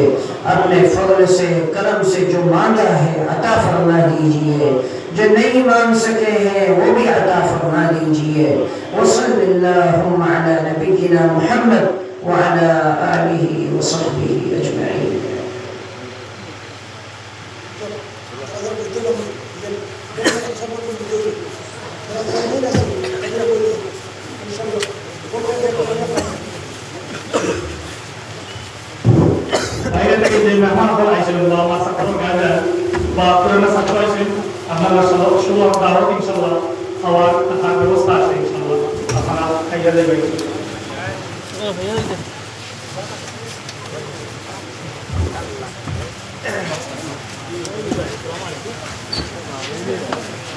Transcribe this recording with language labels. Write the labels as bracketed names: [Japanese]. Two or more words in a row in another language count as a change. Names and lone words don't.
[Urdu] اپنے فضل سے کرم سے جو مانگا ہے عطا فرما دیجیے, جو نہیں مانگ سکے ہیں وہ بھی عطا فرما دیجیے. [Arabic] وصلی اللہم علی نبینا محمد وعلی آلہ وصحبہ اجمعین. [Bangla] বাইরে থেকে যে মেহমান হল আইছিলেন বা আমার সাথে গাজা বা পুরানা ছাত্র আইছিলেন আপনারা সুলভ দাওয়াত ইনশাআল্লাহ খাওয়ার থাকার ব্যবস্থা আছে ইনশাআল্লাহ আপনারা খাইয়া যাবেন. [English] Thank you.